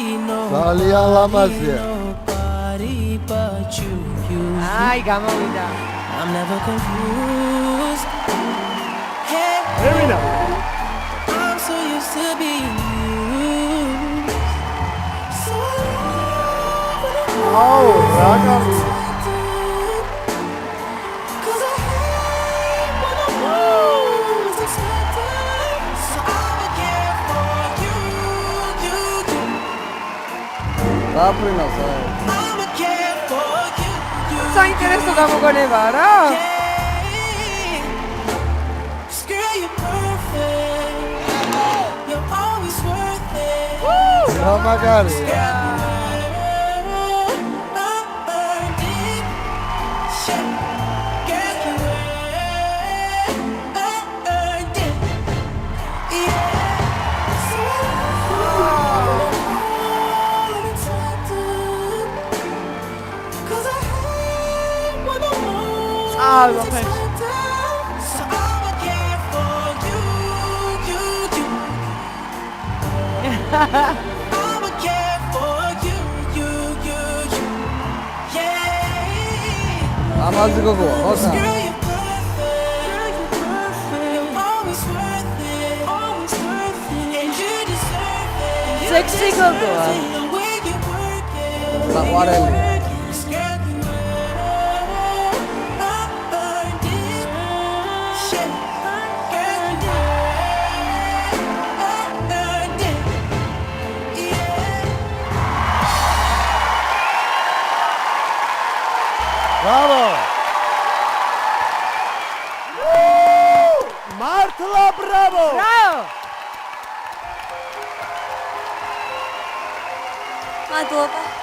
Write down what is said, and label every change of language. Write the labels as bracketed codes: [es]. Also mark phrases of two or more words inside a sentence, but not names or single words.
[ka] ძალიან ლამაზია. [en] nobody but you. [ka] აი, გამოვიდა. [en] I'm never confused. Hey, I'm so used to being used. So [ka] აუ, რა გამ [en] cause I hate when I'm most expected. So I'ma care for you. [ka] დაფრინავს აი. [en] I'ma care for you. [ka] საინტერესო გამოგონებაა რა? [en] Cause girl, you're perfect. You're always worth it. [ka] რა მაგარია. [en] I earned it. Shit. Girl, you earned it. Yeah. So I'm excited. Cause I hate when I'm Ah, most okay. expected. So I'ma care for you. I'ma care for you. Yeah. [ka] ამაზე გოგოა, ხოთა. [en] Girl, you're perfect. You're always worth it. And you deserve it. [ka] Sexy გოგოა. [en] The way you work it. [ka] საყვარელი. [en] Girl, you earned it. Shit. Girl, you earned it. Yeah. [ka] ბრავო! მართლა ბრავო! ბრავო! მადლობა.